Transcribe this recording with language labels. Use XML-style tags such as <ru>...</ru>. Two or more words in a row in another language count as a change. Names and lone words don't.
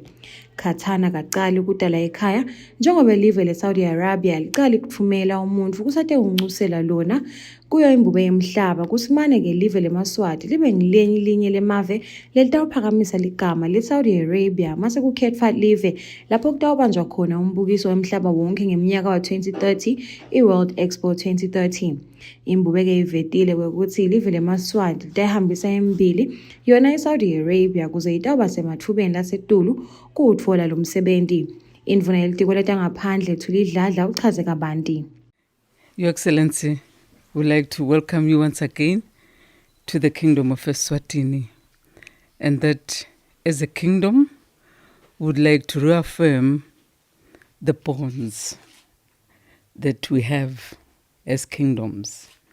<ss>Khattan akaqali ukudala ekhaya njengoba live leSaudi Arabia liqali ukuthumela umuntu kusate uncusela lona kuyo imbube yemhlaba kusimane ke live leMswati libe ngelinye lemave lelitawuphakamisa ligama leSaudi Arabia mase kukhethwa live lapho kutawubanjwa khona umbukiso wemhlaba wonke ngeminyaka wa-2030 iWorld Expo 2030. Imbube ke ivetile ukuthi live leMswati litahambisa embili yona eSaudi Arabia kuze itawuba semathubeni lasetulu kuwutfola lo msebenzi. Indvuna yelitiko letangaphandle Thulidladla uchaze kabanti.</ss> <en>Your Excellency, we'd like to welcome you once again to the Kingdom of Eswatini, and that as a kingdom would like to reaffirm the bonds that we have as kingdoms.</en>